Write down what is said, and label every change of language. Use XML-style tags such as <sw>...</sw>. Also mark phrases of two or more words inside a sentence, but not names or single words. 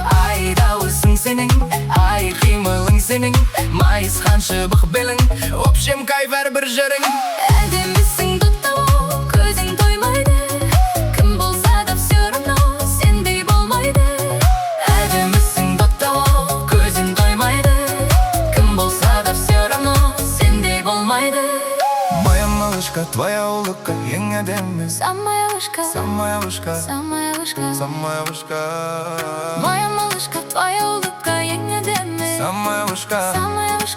<kk>Айдауысың сенің, ай қимылың сенің, майысқан шыбық белің,</kk> <ru>общем кайф</ru> <kk>әрбір жерің. Әдемісің тоқтау, көзің тоймайды. Кім болса да</kk> <ru>все равно,</ru> <kk>сендей болмайды. Әдемісің тоқтау, көзің тоймайды. Кім болса да</kk> <ru>все равно,</ru> <kk>сендей болмайды.</kk> <ru>Моя малышка, твоя улыбка,</ru> <kk>ең әдемі.</kk> <ru>Самая вышка, Самая вышка, самая вышка. самая вышка, Моя малышка, твоя улыбка, еңгедеме, самая вышка, самая вышка.</ru>